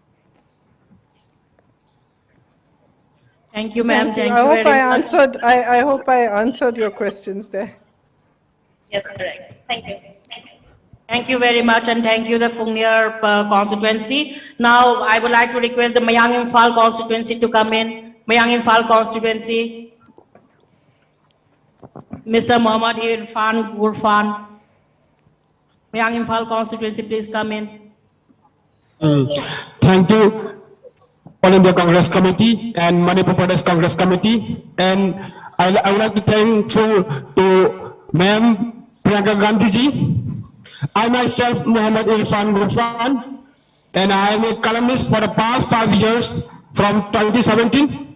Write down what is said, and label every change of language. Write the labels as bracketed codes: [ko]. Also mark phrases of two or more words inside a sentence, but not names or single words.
[en] Thank you, ma'am. Thank you I hope very I much. answered. I hope I answered your questions there. Yes, correct. Thank you. Thank you very much, and thank you, the Fungnir constituency. Now, I would like to request the Mayang Imphal constituency to come in. Mayang Imphal constituency. Mr. Muhammad Irfan Gurfan. Mayang Imphal constituency, please come in. Thank you, All India Congress Committee and Manipur Pradesh Congress Committee. And I would like to thank to Ma'am Priyanka Gandhi ji. I myself, Muhammad Irfan Gurfan, and I am a columnist for the past 5 years from 2017.